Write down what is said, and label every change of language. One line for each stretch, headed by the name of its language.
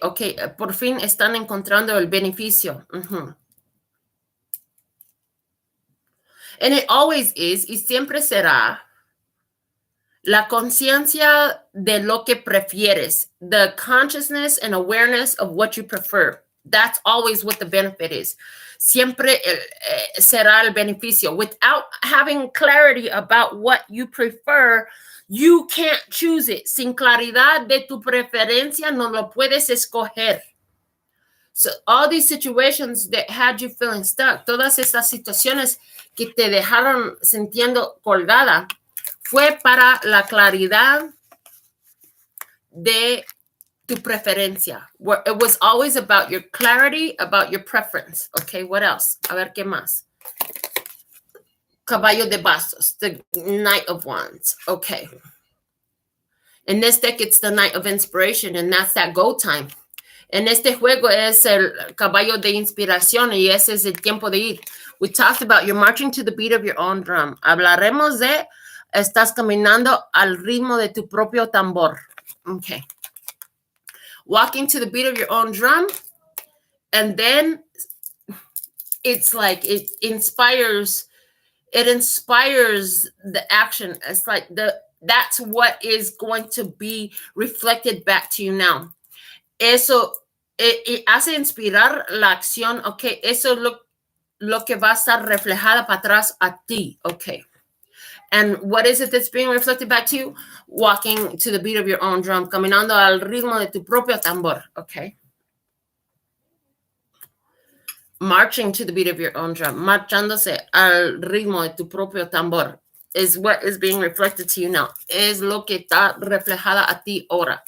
Spanish: Okay, por fin están encontrando el beneficio.
English: And it always is,
Spanish: y siempre será, la conciencia de lo que prefieres.
English: The consciousness and awareness of what you prefer. That's always what the benefit is.
Spanish: Siempre será el beneficio.
English: Without having clarity about what you prefer, you can't choose it.
Spanish: Sin claridad de tu preferencia, no lo puedes escoger.
English: So all these situations that had you feeling stuck,
Spanish: todas estas situaciones que te dejaron sintiendo colgada, fue para la claridad de tu preferencia.
English: It was always about your clarity, about your preference. Okay, what else?
Spanish: A ver, ¿qué más? Caballo de bastos,
English: the Knight of Wands. Okay. In this deck, it's the Knight of Inspiration, and that's that go time.
Spanish: En este juego es el caballo de inspiración, y ese es el tiempo de ir.
English: We talked about you're marching to the beat of your own drum.
Spanish: Hablaremos de estás caminando al ritmo de tu propio tambor.
English: Okay. Walking to the beat of your own drum, and then it's like it inspires the action. It's like that's what is going to be reflected back to you now.
Spanish: Eso hace inspirar la acción. Okay, eso es lo que va a estar reflejada para atrás a ti.
English: Okay. And what is it that's being reflected back to you? Walking to the beat of your own drum,
Spanish: caminando al ritmo de tu propio tambor.
English: Okay. Marching to the beat of your own drum,
Spanish: marchándose al ritmo de tu propio tambor
English: is what is being reflected to you now.
Spanish: Es lo que está reflejada a ti ahora.